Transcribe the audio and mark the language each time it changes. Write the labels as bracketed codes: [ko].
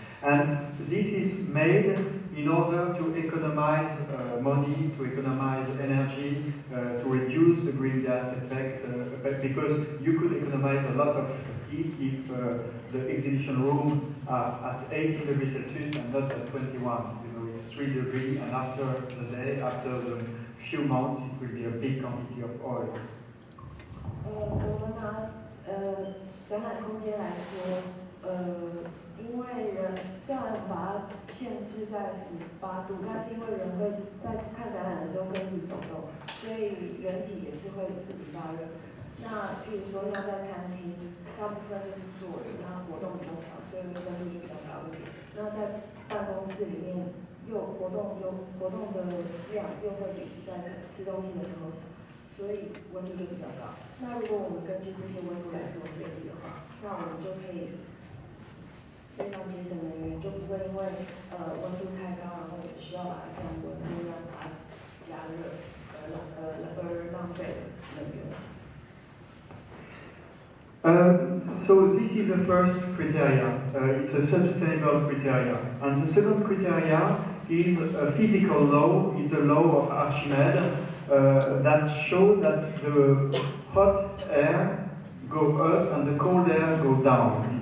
[en] And this is made in order to economize money, to economize energy, to reduce the green gas effect, because you could economize a lot of heat if the exhibition room at 18 degrees Celsius and not at 21. You know, it's 3 degrees, and after the few months, it will be a big quantity of oil. [zh] 我们拿展览空间来说，因为人虽然把它限制在18度，但是因为人会在看展览的时候跟自己走动，所以人体也是会自己发热。那譬如说像在餐厅，大部分就是坐着，那活动比较少，所以温度就比较高一点。那在办公室里面，活动的量又会比在吃东西的时候少，所以温度就比较高。那如果我们根据这些温度来做设计的话，那我们就可以非常节省能源，就不会因为温度太高，然后我们需要把它降温，然后让它加热，而浪费能源。 [en] So this is the first criteria. It's a sustainable criteria, and the second criteria is a physical law. It's a law of Archimedes that shows that the hot air go up and the cold air go down.